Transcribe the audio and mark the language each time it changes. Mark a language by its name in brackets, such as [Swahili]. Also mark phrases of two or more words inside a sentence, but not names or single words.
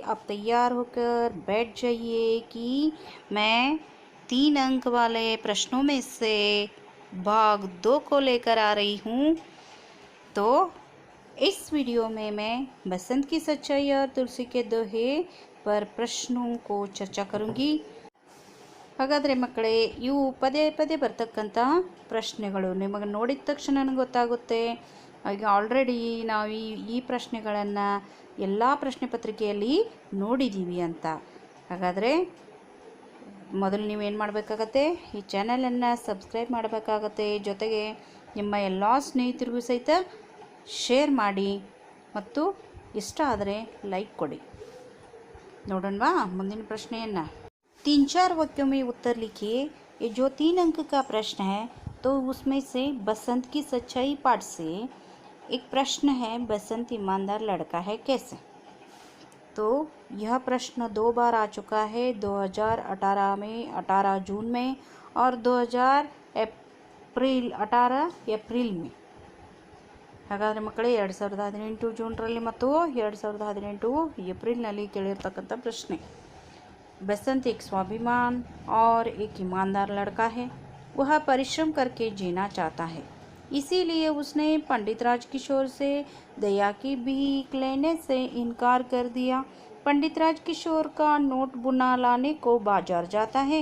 [Hindi] आप तैयार होकर बैठ जाइए कि मैं 3 अंक वाले प्रश्नों में से भाग 2 को लेकर आ रही हूँ। तो इस वीडियो में मैं बसंत की सच्चाई और तुलसी के दोहे पर प्रश्नों को चर्चा करूँगी। [Kannada] ಹಾಗಾದರೆ ಮಕ್ಕಳೇ, ಇವು ಪದೇ ಪದೇ ಬರ್ತಕ್ಕಂಥ ಪ್ರಶ್ನೆಗಳು. ನಿಮಗೆ ನೋಡಿದ ತಕ್ಷಣ ನನಗೆ ಗೊತ್ತಾಗುತ್ತೆ, ಈಗ ಆಲ್ರೆಡಿ ನಾವು ಈ ಪ್ರಶ್ನೆಗಳನ್ನು ಎಲ್ಲ ಪ್ರಶ್ನೆ ಪತ್ರಿಕೆಯಲ್ಲಿ ನೋಡಿದ್ದೀವಿ ಅಂತ. ಹಾಗಾದರೆ ಮೊದಲು ನೀವೇನು ಮಾಡಬೇಕಾಗತ್ತೆ, ಈ ಚಾನಲನ್ನು ಸಬ್ಸ್ಕ್ರೈಬ್ ಮಾಡಬೇಕಾಗತ್ತೆ. ಜೊತೆಗೆ ನಿಮ್ಮ ಎಲ್ಲ ಸ್ನೇಹಿತರಿಗೂ ಸಹಿತ ಶೇರ್ ಮಾಡಿ ಮತ್ತು ಇಷ್ಟ ಆದರೆ ಲೈಕ್ ಕೊಡಿ. ನೋಡೋಣವಾ ಮುಂದಿನ ಪ್ರಶ್ನೆಯನ್ನು. [Hindi] 3-4 वाक्यों में उत्तर लिखिए. ये जो 3 अंक का प्रश्न है, तो उसमें से बसंत की सच्चाई पाठ से एक प्रश्न है, बसंत ईमानदार लड़का है कैसे. तो यह प्रश्न 2 बार आ चुका है, 2018 में 18 जून में और 18 एप्रिल में. [Kannada] ಹಾಗಾದರೆ ಮಕ್ಕಳೇ, 2018 ಜೂನ್ರಲ್ಲಿ ಮತ್ತು 2018 ಏಪ್ರಿಲ್ನಲ್ಲಿ ಕೇಳಿರ್ತಕ್ಕಂಥ ಪ್ರಶ್ನೆ. [Hindi] बसंत एक स्वाभिमान और एक ईमानदार लड़का है. वह परिश्रम करके जीना चाहता है, इसीलिए उसने पंडित राजकिशोर से दया की भीख लेने से इनकार कर दिया. पंडित राजकिशोर का नोट बुना लाने को बाजार जाता है.